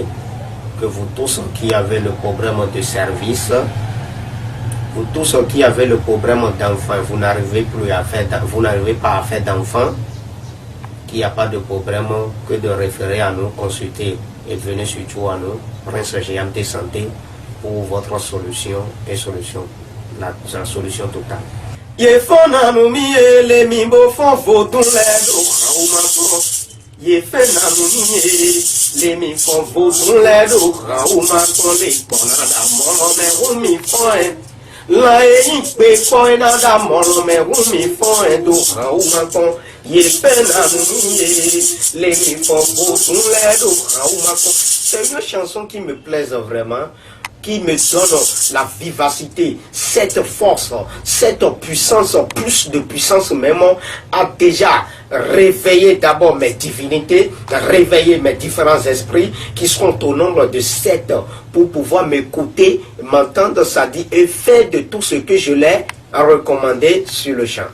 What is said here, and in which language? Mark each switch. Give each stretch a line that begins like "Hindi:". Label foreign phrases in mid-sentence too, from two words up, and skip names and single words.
French: Que vous tous qui avez le problème de service, vous tous qui avez le problème d'enfant, vous n'arrivez pas à faire d'enfant, qu'il n'y a pas de problème que de référer à nous, consulter et venir surtout à nous, Prince GMT Santé, pour votre solution et solution, la solution totale.
Fon: Ye fe na muni le mi fon vodun le do kan o ma ton le pona da mo me o mi fon la e pe ko na da mo me o mi fon do kan o ma ton ye fe na muni le mi fon vodun le do kan o ma ton.
French: C'est une chanson qui me plaise vraiment, qui me donne la vivacité, cette force, cette puissance, plus de puissance même, a déjà réveillé d'abord mes divinités, réveillé mes différents esprits qui sont au nombre de 7 pour pouvoir m'écouter, m'entendre, ça dit, et faire de tout ce que je l'ai recommandé sur le champ.